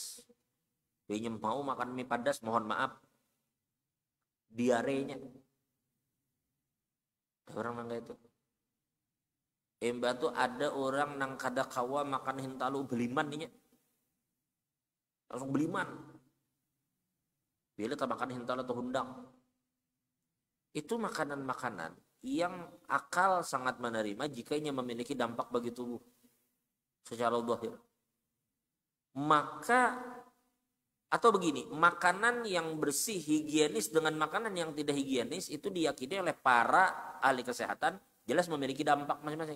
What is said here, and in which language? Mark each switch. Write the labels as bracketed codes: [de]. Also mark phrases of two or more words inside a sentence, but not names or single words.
[id] Dia mau makan mie padas, mohon maaf, diarenya. [bjn] Orang nang itu. Emba tuh ada orang nang kada kawa makan hintalu beliman nih. Langsung beliman. Bila tak makan hintalu atau hundang. [id] Itu makanan-makanan yang akal sangat menerima jika ia memiliki dampak bagi tubuh secara zahir. Maka atau begini, makanan yang bersih higienis dengan makanan yang tidak higienis itu diyakini oleh para ahli kesehatan jelas memiliki dampak masing-masing.